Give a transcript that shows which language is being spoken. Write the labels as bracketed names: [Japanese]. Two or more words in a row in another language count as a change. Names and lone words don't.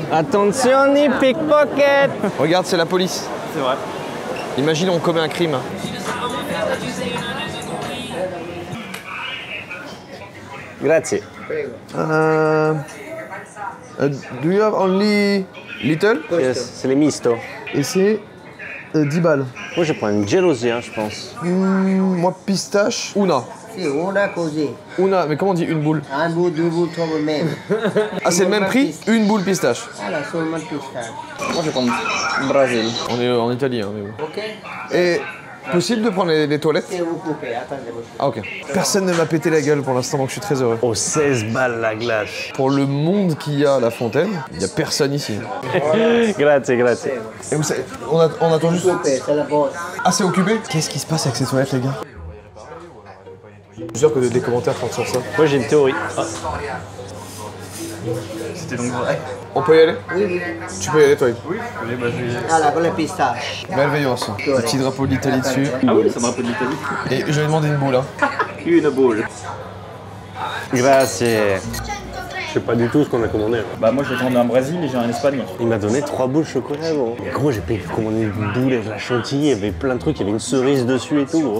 [French] Attention, ni pickpocket. Regarde, c'est la police. C'est vrai. Imagine, on commet un crime. Grazie. [English] Do you have only little? Yes, [French] c'est les misto. Et c'est 10 balles. Moi, je prends une gelosia, je pense. Moi, pistache. [Italian] Una. Sì, una così. Una, [French] mais comment on dit une boule? Un bout, deux boules, trois boules même. Ah, c'est le même prix? Une boule pistache. Allora, seulement pistache. Moi je vais prendre Brésil. On est en Italie, hein, mais bon. Ok? Et possible de prendre les toilettes? Se vous coupez, attendez. Ah, ok. Personne ne m'a pété la gueule pour l'instant, donc je suis très heureux. Oh, 16 balles la glace. Pour le monde qu'il y a à la fontaine, il n'y a personne ici. [Italian] Grazie, grazie. [French] Et vous savez, on attend juste... Coupé, c'est la bosse. Ah, c'est occupé? Qu'est-ce qui se passe avec ces toilettes, les gars? Je suis sûr que des commentaires font sur ça. Moi, j'ai une théorie. Ah. C'était donc vrai. On peut y aller? Oui, oui. Tu peux y aller, toi. Oui, je vais. [Italian] Allora, con le pistache. [French] Merveilleux. Le petit drapeau de l'Italie dessus. Ah oui, ça me rappelle l'Italie. Et je vais demander une boule. Hein. Une boule. Grazie. Je sais pas du tout ce qu'on a commandé. Bah moi je vais prendre un Brésil et j'ai un Espagne. Il m'a donné 3 boules chocolat, gros. Mais gros, j'ai commandé une boule avec la chantilly, il y avait plein de trucs, il y avait une cerise dessus et tout, gros.